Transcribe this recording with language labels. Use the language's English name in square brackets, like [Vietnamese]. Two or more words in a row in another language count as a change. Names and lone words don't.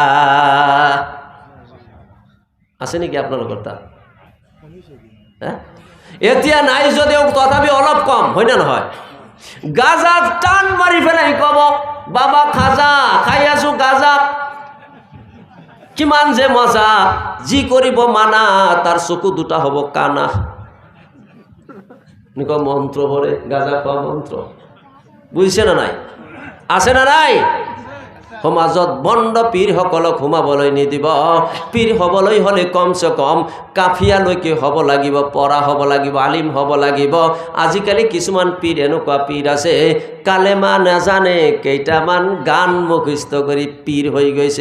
[Assamese] আছে নেকি আপোনালোকৰ তাত এতিয়া নাই যদিও তথাপি অলপ কম হয় না নহয় গাজা টান মাৰি ফেলাই কব বাবা খাজা খাই আছো গাজা কিমান যে মজা, যি কৰিব মানা তাৰ চকু দুটা হ'ব কানা। মন্ত্র পড়ে গাঁজা খোৱা মন্ত্র, বুজিছে না নাই? আছে না নাই? সমাজত বন্ড পীৰ সকলক সোমাবলৈ নিদিব। পীৰ হ'বলৈ হ'লে কমচে কম কাফিয়ালৈকে হ'ব লাগিব, পঢ়া হ'ব লাগিব, আলিম হ'ব লাগিব। আজিকালি কিছুমান পীৰ এনেকুৱা পীৰ আছে, কালেমা নাজানে, কেইটামান গান মুখস্থ কৰি পীৰ হৈ গৈছে।